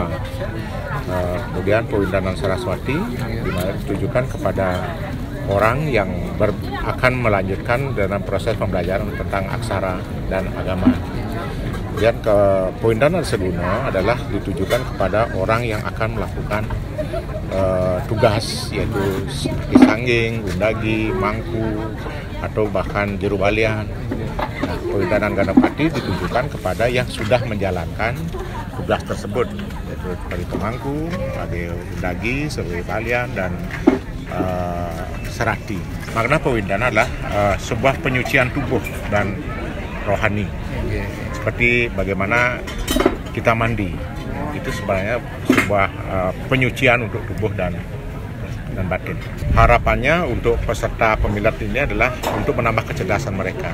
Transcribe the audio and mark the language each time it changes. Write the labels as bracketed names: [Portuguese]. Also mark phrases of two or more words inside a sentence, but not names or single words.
[Indonesian] Kemudian pewintenan Saraswati dimana ditujukan kepada orang yang akan melanjutkan dalam proses pembelajaran tentang aksara dan agama. Kemudian ke pewintenan Dasaguna adalah ditujukan kepada orang yang akan melakukan tugas yaitu sangging, undagi, mangku, atau bahkan jerubalian. Nah, pawintenan Ganapati ditujukan kepada yang sudah menjalankan tugas tersebut, yaitu sebagai pemangku, sebagai undagi, sebagai balian, dan serati. Makna pawintenan adalah sebuah penyucian tubuh dan rohani. Seperti bagaimana kita mandi, itu sebenarnya sebuah penyucian untuk tubuh dan batin. Harapannya untuk peserta pemilat ini adalah untuk menambah kecerdasan mereka.